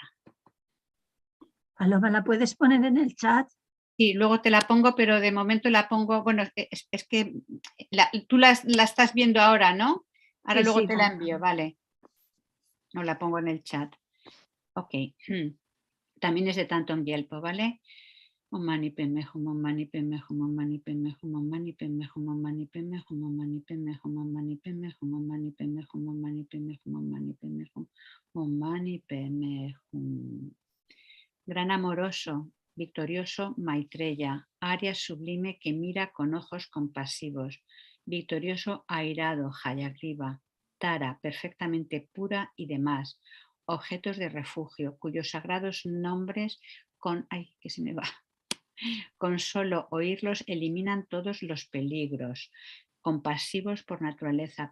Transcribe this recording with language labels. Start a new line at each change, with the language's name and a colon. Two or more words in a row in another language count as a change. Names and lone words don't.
Spanish: Paloma, ¿la puedes poner en el chat? Sí, luego te la pongo, pero de momento la pongo, bueno, es que tú la estás viendo ahora, ¿no? Ahora Sí, luego sí, te la envío, vale. No la pongo en el chat. Ok. También es de Thangtong Gyalpo, ¿vale?
Sanskrit: ॐ मणि पद्मे हूँ, ॐ मणि पद्मे हूँ, ॐ मणि पद्मे हूँ, ॐ मणि पद्मे हूँ, ॐ मणि पद्मे हूँ, ॐ मणि पद्मे हूँ, ॐ मणि पद्मे हूँ, ॐ मणि पद्मे हूँ, ॐ मणि पद्मे हूँ, ॐ मणि पद्मे हूँ, ॐ मणि पद्मे हूँ.
Spanish: Gran amoroso, victorioso Maitreya, Arya sublime que mira con ojos compasivos, victorioso airado Hayagriva, Tara perfectamente pura y demás, objetos de refugio, cuyos sagrados nombres con solo oírlos eliminan todos los peligros, compasivos por naturaleza.